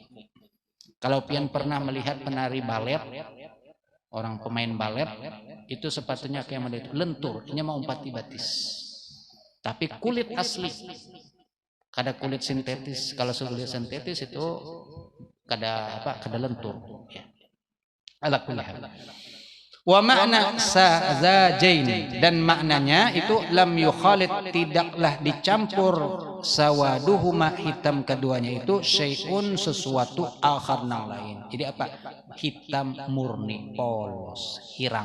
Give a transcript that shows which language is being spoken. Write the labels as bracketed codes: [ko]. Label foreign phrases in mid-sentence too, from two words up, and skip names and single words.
[bjn] Kalau pian pernah melihat penari balet, orang pemain balet itu sepatunya kayak model itu lentur, ini mau umpati batis. Tapi kulit asli. Kada kulit sintetis. Kalau kulit sintetis itu kada lentur ya. [ar] على كل حال. ومعنى ساذجين [bjn] dan maknanya itu [ar] لم يخالط [bjn] tidaklah dicampur sawaduhuma hitam keduanya itu syai'un sesuatu akhar nang lain. Jadi apa? Hitam murni, polos, hirang.